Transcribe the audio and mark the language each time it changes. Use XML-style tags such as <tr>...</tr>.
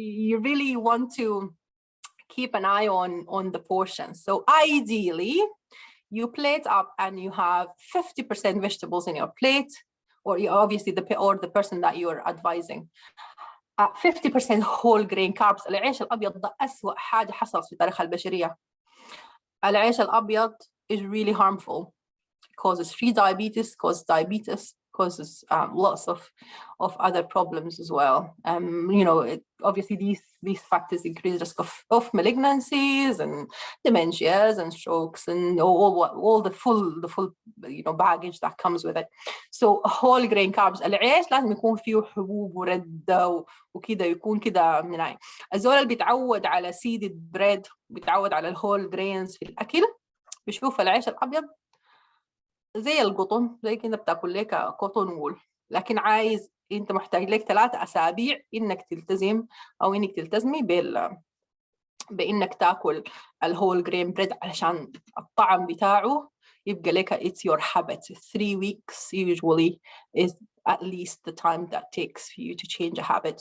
<en>you really want to keep an eye on the portions. So ideally you plate up and you have 50% vegetables in your plate, or obviously the person that you're advising. 50% whole grain carbs.</en> <ar>العيش الأبيض ده أسوأ حاجة حصلت في تاريخ البشرية.</ar> <en>العيش الأبيض is really harmful. It causes diabetes, causes lots of other problems as well. Obviously these factors increase risk of malignancies and dementias and strokes and all the full baggage that comes with it. So whole grain carbs.</en> <ar>العيش لازم يكون فيه حبوب وردة وكده، يكون كده مناعي. الزول اللي بيتعود على</ar> <en>seeded bread،</en> <ar>بيتعود على الهول grains في الأكل، بيشوف العيش الأبيض زي القطن، زي كده بتاكل لك قطن وول. لكن انت محتاج لك 3 أسابيع انك تلتزم او انك تلتزمي بانك تاكل الهول جرين بريد علشان الطعم بتاعه يبقى لك</ar> <en>it's your habit. 3 weeks usually is at least the time that takes for you to change a habit.</en>